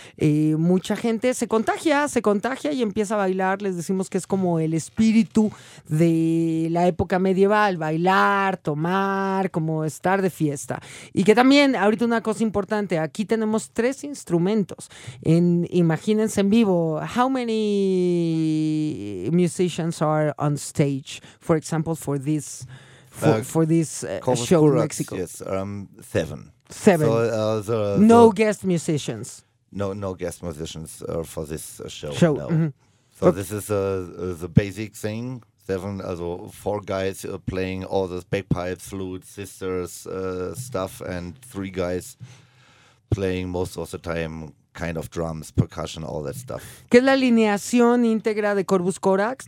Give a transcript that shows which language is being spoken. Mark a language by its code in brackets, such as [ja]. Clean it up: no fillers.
[es] Mucha gente se contagia y empieza a bailar. Les decimos que es como el espíritu de la época medieval, bailar. Bailar, tomar, como estar de fiesta. Y que también, ahorita una cosa importante, aquí tenemos tres instrumentos. Imagínense en vivo, [en] how many musicians are on stage, for example, for this for this show in Mexico? Yes, seven. Seven. So, the, no the guest musicians. No guest musicians for this show. No. Mm-hmm. So this is the basic thing. Seven, also four guys playing all the bagpipes, flutes, sisters, stuff, and three guys playing most of the time kind of drums, percussion, all that stuff. [es] ¿Qué es la alineación íntegra de Corvus Corax?